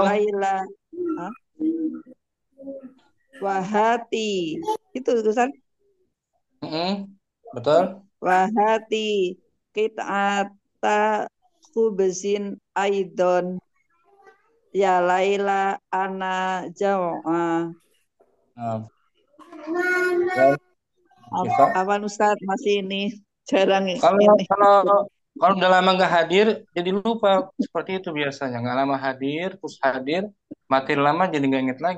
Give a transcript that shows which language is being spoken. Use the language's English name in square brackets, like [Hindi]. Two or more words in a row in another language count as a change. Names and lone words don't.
[Indonesian] Laila. Hah? Wahati itu tulisan Betul. [Arabic] وهاتي قطعة خبز أيضا يا ليلى أنا جائعة. [Indonesian] Nah, ya, Syifa. Apa Ustaz masih ini jarang Kalau ini. kalau kalau udah lama nggak hadir, jadi lupa seperti itu biasanya. Nggak lama hadir, terus hadir, makin lama jadi nggak inget lagi.